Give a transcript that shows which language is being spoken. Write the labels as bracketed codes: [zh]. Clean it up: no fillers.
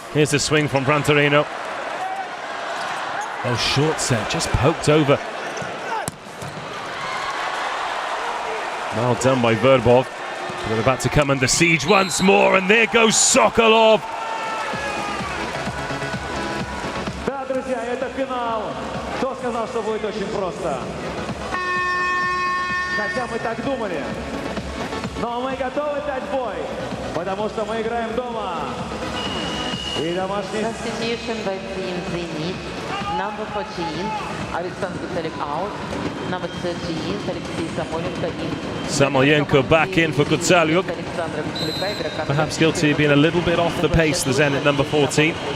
[en] Here's the swing from Prantorino. Oh, short set, just poked over. Well done by Verbov. They're about to come under siege once more, and there goes Sokolov. [ru] Да, друзья, это финал. Кто сказал, что будет очень просто? Хотя мы так думали. Но мы готовы дать бой, потому что мы играем дома. И домашний... [en] Substitution by team Zenit. Number 14, Alexander Vitalik out. Number 13, Alexei Samolenko in. Samolenko back in for Kutsalyuk. Perhaps guilty of being a little bit off the pace, the Zenit number 14.